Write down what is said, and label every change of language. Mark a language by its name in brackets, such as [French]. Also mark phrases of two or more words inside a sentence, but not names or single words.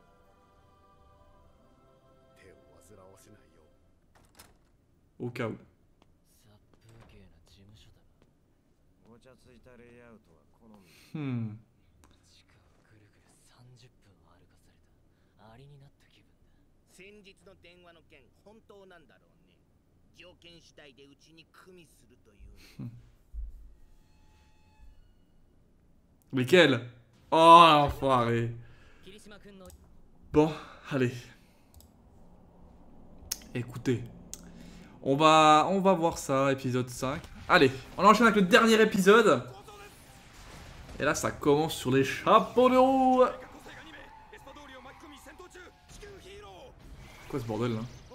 [French] Au cas où. [Japanese] たレイアウトは好み。 Hmm. 地下をぐるぐる30分歩かされたアリになった気分だ。先日の電話の件本当なんだろうね。条件次第でうちに組みするという。 [French] Lesquels? Oh, l'enfoiré. [Japanese] 霧島君の [French] Bon, allez. Écoutez. On va voir ça, épisode 5. Allez, on enchaîne avec le dernier épisode. Et là, ça commence sur les chapeaux de roue. Quoi ce bordel là?